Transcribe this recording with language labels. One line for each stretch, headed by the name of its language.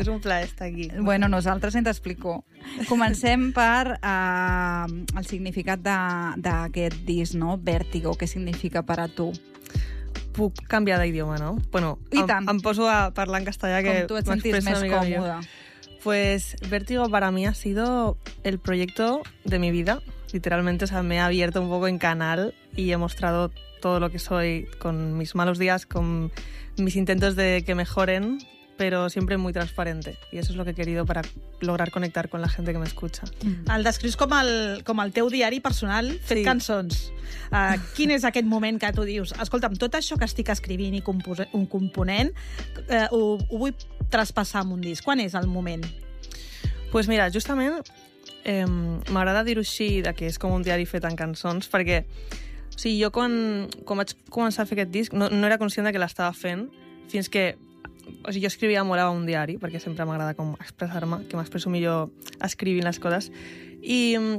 Catalan: És un plaer estar aquí. Bueno, nosaltres ens t'explico. Comencem per el significat d'aquest disc, no? Vértigo, què significa per a tu? Puc canviar d'idioma, no? Bueno, i tant. Em poso a parlar en castellà, que m'expressa una mica millor. Com tu et sentis més còmoda.
Spanish: Pues Vértigo para mí ha sido el proyecto de mi vida, literalmente. O sea, me he abierto un poco en canal y he mostrado todo lo que soy con mis malos días, con mis intentos de que mejoren, pero siempre muy transparente. Y eso es lo que he querido para lograr conectar con la gente que me escucha.
Catalan: Mm-hmm. El descrius com el teu diari personal fet, sí, cançons. Quin és aquest moment que tu dius, escolta'm, tot això que estic escrivint i component, ho vull traspassar en un disc. Quan és el moment? Pues mira, justament m'agrada dir-ho així, que és com un diari fet en cançons, perquè o sigui, jo quan vaig començar a fer aquest disc no era conscient de que l'estava fent fins que, o sigui, jo escrivia molt a un diari, perquè sempre m'agrada com expressar-me, que m'expresso millor escrivint les coses, i